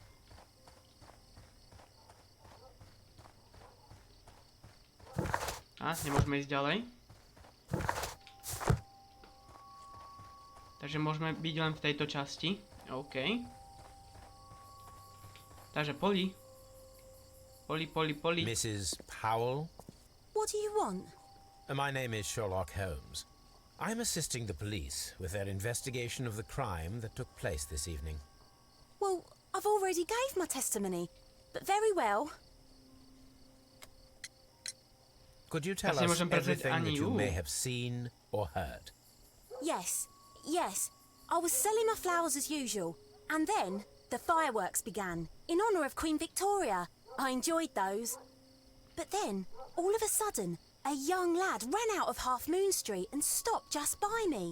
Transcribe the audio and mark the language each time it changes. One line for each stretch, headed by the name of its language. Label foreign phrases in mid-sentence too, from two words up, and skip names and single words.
Slovak: Nemôžeme ísť ďalej. Takže môžeme byť len v tejto časti. OK. Takže Polly. Polly.
English: Mrs. Powell? What do you want? My name is Sherlock Holmes. I'm assisting the police with their investigation of the crime that took place this evening. Well, I've already gave my testimony, but very well. Could you tell
Slovak: Asi
English: us
Slovak: môžem prezrieť
English: everything
Slovak: ani
English: that you
Slovak: ju.
English: may have seen or heard? Yes. I was selling my flowers as usual, and then the fireworks began, in honour of Queen Victoria. I enjoyed those. But then, all of a sudden, a young lad ran out of Half Moon Street and stopped just by me.